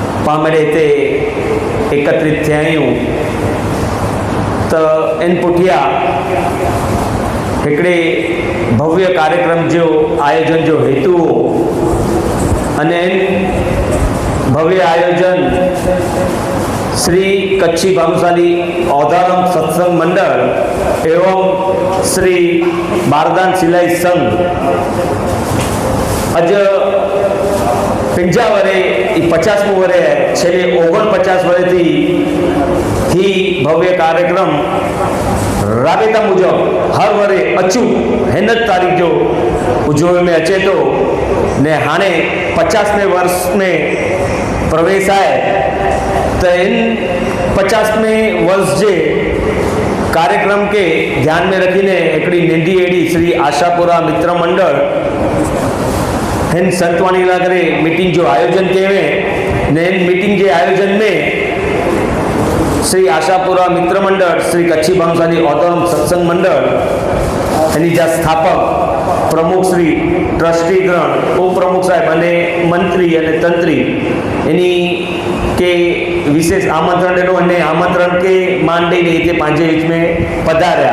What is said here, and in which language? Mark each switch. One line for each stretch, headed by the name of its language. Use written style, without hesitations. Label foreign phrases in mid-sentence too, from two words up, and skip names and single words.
Kachhi: पामड़े हिते एकत्रित थिया आहियूं त इन पुठियां हिकिड़े भव्य कार्यक्रम जो आयोजन जो हेतु हो अने भव्य आयोजन श्री कच्छी भानुशाली औधारम सत्संग मंडल एवं श्री बारदान सिलाई संघ अज 50 वरे 50मું वरे छेल्ले 49 वरेथी ही भव्य कार्यक्रम राबेता मुजब हर वरे अचूक हिन तारीख जो उजवण में अचे तो ने हाणे 50वें वर्ष में प्रवेश आए तो इन 50वें वर्ष के कार्यक्रम के ध्यान में रखीने एकड़ी नंढी एड़ी श्री आशापुरा मित्र मंडल हिन संतवाणी करे मीटिंग जो आयोजन कये ने इन मीटिंग के आयोजन में श्री आशापुरा मित्र मंडल श्री कच्छी भानुशाली औधारम सत्संग मंडल एनी जा स्थापक प्रमुख श्री ट्रस्टीगण उपप्रमुख साहेब अने मंत्री अने तंत्री एनी के विशेष आमंत्रण देनो अने आमंत्रण के मान दईने ते पांजे बीच में पधार्या।